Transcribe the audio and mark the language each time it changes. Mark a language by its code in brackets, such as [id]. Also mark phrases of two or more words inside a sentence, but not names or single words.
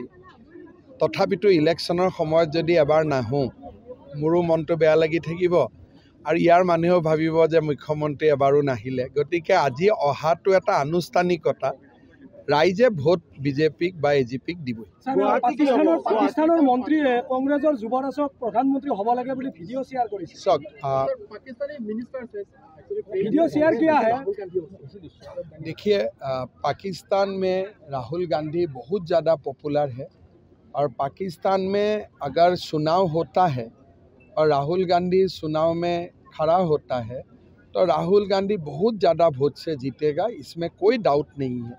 [as] তথাপিতো ইলেকশ্যনৰ সময়ত যদি এবাৰ নাহোঁ, মোৰো মনটো বেয়া লাগি থাকিব, আৰু ইয়াৰ মানুহেও ভাবিব যে মুখ্যমন্ত্ৰী এবাৰো নাহিলে। গতিকে আজি অহাটো এটা আনুষ্ঠানিকতা, ৰাইজে ভোট বিজেপিক বা এজিপিক দিবই। পাকিস্তানৰ মন্ত্ৰীয়ে কংগ্ৰেছৰ যুৱৰাজক প্ৰধানমন্ত্ৰী হ'ব লাগে বুলি ভিডিঅ' শ্বেয়াৰ কৰিছে। চাওক, [hi] वीडियो शेयर किया है। देखिए, पाकिस्तान में राहुल गांधी बहुत ज़्यादा पॉपुलर है, और पाकिस्तान में अगर चुनाव होता है और राहुल गांधी चुनाव में खड़ा होता है तो राहुल गांधी बहुत ज़्यादा वोट से जीतेगा, इसमें कोई डाउट नहीं है।